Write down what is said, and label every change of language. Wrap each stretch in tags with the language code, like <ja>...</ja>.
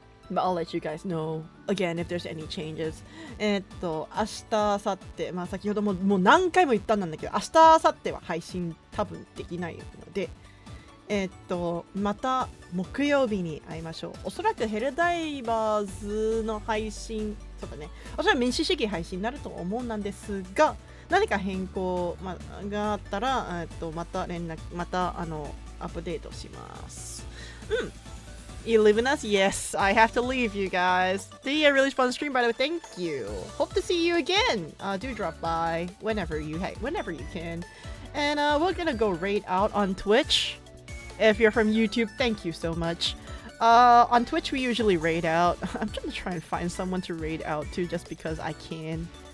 <en>But I'll let you guys know again if there's any changes.</en> <ja>明日、明後日、まあ先ほどもう何回も言ったんだけど、明日、明後日は配信多分できないので、また木曜日に会いましょう。おそらくヘルダイバーズの配信、そうだね。おそらく民主主義配信になると思うんなんですが、何か変更、があったら、またアップデートします。</ja> <en>You leaving us? Yes, I have to leave, you guys. A really fun stream, by the way. Thank you. Hope to see you again. Do drop by whenever you can. And we're gonna go raid out on Twitch. If you're from YouTube, thank you so much. On Twitch we usually raid out. I'm gonna try and find someone to raid out to just because I can.</en>